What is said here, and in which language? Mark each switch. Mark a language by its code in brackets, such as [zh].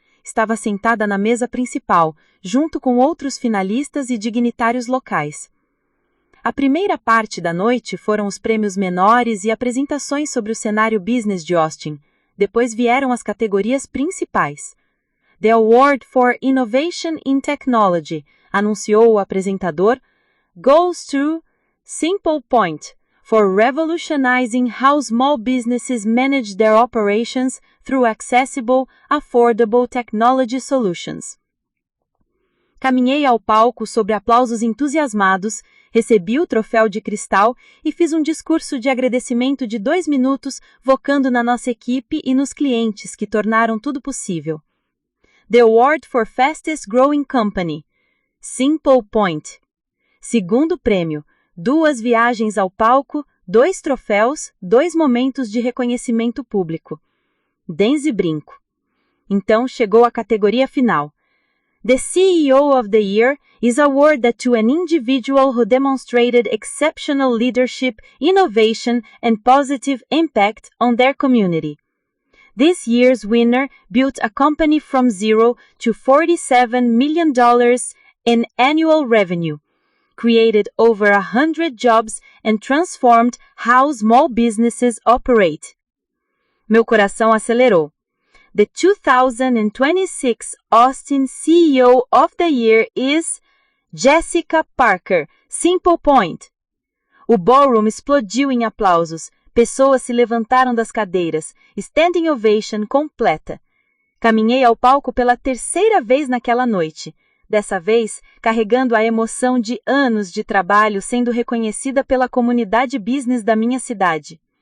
[pt] Estava sentada na mesa principal, junto com outros finalistas e dignitários locais. A primeira parte da noite foram os prêmios menores e apresentações sobre o cenário business de Austin. Depois vieram as categorias principais. [en] The Award for Innovation in Technology, [pt] anunciou o apresentador, [en] goes to Simple Point for revolutionizing how small businesses manage their operations through accessible, affordable technology solutions. [pt] Caminhei ao palco sob aplausos entusiasmados, recebi o troféu de cristal e fiz um discurso de agradecimento de 2 minutos, focando na nossa equipe e nos clientes que tornaram tudo possível. [en] The Award for Fastest Growing Company, Simple Point. [pt] Segundo prêmio, 2 viagens ao palco, 2 troféus, 2 momentos de reconhecimento público. Dance e brinco. Então chegou a categoria final. [en] The CEO of the Year is awarded to an individual who demonstrated exceptional leadership, innovation, and positive impact on their community. This year's winner built a company from zero to $47 million in annual revenue, created over 100 jobs, and transformed how small businesses operate. [pt] Meu coração acelerou. [en] The 2026 Austin CEO of the Year is Jessica Parker, Simple Point. [pt] O ballroom explodiu em aplausos. Pessoas se levantaram das cadeiras. Standing ovation completa. Caminhei ao palco pela 3ª vez naquela noite. Dessa vez, carregando a emoção de anos de trabalho sendo reconhecida pela comunidade business da minha cidade.